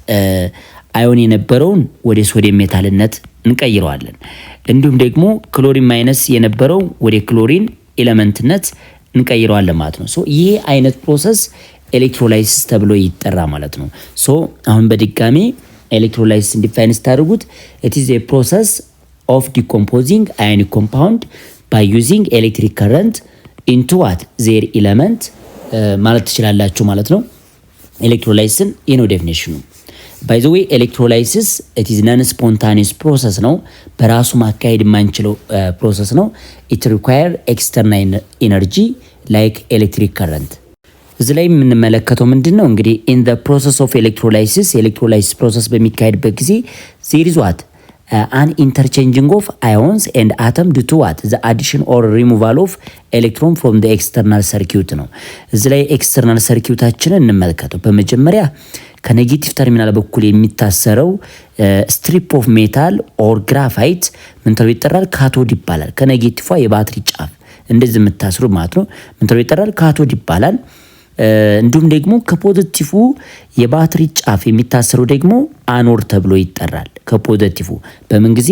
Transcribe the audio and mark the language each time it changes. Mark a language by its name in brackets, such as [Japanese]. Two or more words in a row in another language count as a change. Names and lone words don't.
[Amharic] አዮን የነበረውን ወደ ሶዲየም ሜታልነት እንቀይረዋለን። እንዲሁም ደግሞ [English] chlorine minus [Amharic] የነበረው ወደ ክሎሪን ኤለመንትነት እንቀይረዋለን ማለት ነው። ሶ ይሄ አይነት [English] process electrolysis [Amharic] ተብሎ ይጠራ ማለት ነው። ሶ አሁን በድጋሚ [English] electrolysis define [Amharic] ስታደርጉት [English] it is a process of decomposing ionic compound by using electric current into what their element [Amharic] ማለት ትችላላችሁ ማለት ነው። ኤሌክትሮላይሲስን ይህ ነው ዴፊኒሽኑ። [English] by the way [Amharic] ኤሌክትሮላይሲስ [English] it is non spontaneous process [Amharic] ነው፣ በራሱ ማካሄድ የማንችለው ፕሮሰስ ነው። [English] it require external energy like electric current። [Amharic] እዚህ ላይ የምንመለከተው ምንድነው እንግዲህ [English] in the process of electrolysis electrolysis process [Amharic] በሚካሄድበት ጊዜ [English] there is what an interchanging of ions and atom due to what the addition or removal of electron from the external circuit [Amharic] ነው። እዚህ ላይ ኤክስተርናል ሰርኪዩታችንን እንመልከተው። በመጀመሪያ ከኔጌቲቭ ተርሚናል በኩል የሚታሰረው [English] strip of metal or graphite [Amharic] ምን ተብሎ ይጠራል? ካቶድ ይባላል። ከኔጌቲቭ የባትሪ ጫፍ እንደዚህ የምታስሩ ማለት ነው ምን ተብሎ ይጠራል? ካቶድ ይባላል። እንዲሁም ደግሞ ከፖዚቲቭ የባትሪ ጫፍ የሚታሰረው ደግሞ አኖድ ተብሎ ይጠራል። ከፖዚቲቭ በምን ጊዜ?